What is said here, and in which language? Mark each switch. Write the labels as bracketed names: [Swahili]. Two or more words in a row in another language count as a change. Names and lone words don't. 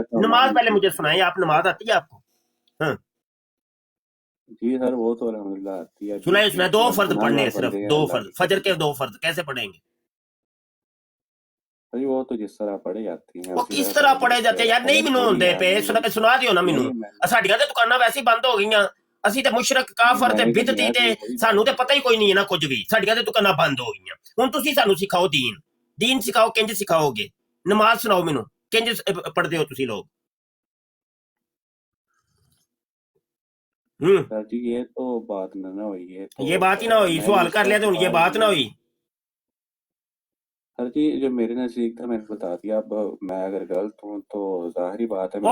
[Urdu] نماز پہلے مجھے سنائیں, آپ نماز آتی ہے آپ کو؟ ہاں جی سر وہ تو الحمدللہ آتی ہے. سنائیں 2 فرض پڑھنے ہیں, صرف 2 فرض, فجر کے 2 فرض کیسے پڑھیں گے؟ وہ تو جس طرح پڑھے جاتی ہیں. وہ کس طرح پڑھے جاتے ہیں یار؟ [Punjabi] نہیں مینوں ہوندے پے سنا دیو نا مینوں. ساڈیاں تے دکاناں ویسے بند ہو گئیاں, اسی تے مشرک کافر تے بدعتی تے سانو تے پتہ ہی کوئی نہیں ہے نا کچھ بھی. ساڈیاں تے دکاناں بند ہو گئیاں. ہن تسی سانو سکھاؤ دین سکھاؤ, کنج سکھاؤ گے؟ نماز سناؤ مینوں, کنج پڑھدے ہو تسی لوگ؟ [Urdu] سر جی یہ تو بات نہ ہوئی ہے. یہ بات ہی نہ ہوئی, سوال کر لیا تو یہ بات نہ ہوئی. سر جی جو میرے نزدیک تھا میں نے بتا دیا. اب میں اگر غلط ہوں تو ظاہری بات ہے.